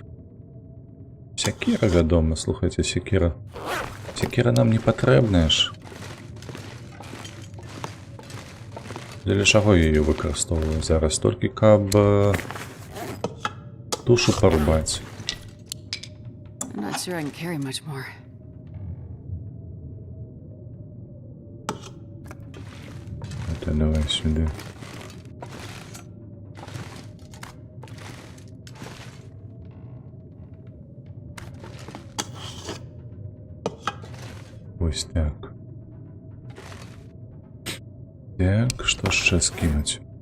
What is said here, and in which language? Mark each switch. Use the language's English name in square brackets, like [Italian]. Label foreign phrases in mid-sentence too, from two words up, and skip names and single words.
[Belarusian] Сякіра, вядома, слухайце, сякіра. Сякіра нам не патрэбная ж. Для чаго я її выкарыстоўваю зараз? Толькі каб душу парубаць. [English] I'm not sure I can carry much more. [Russian] Это давай сюда. [Ukrainian] Ось так. [Belarusian] Так, што яшчэ скінуць?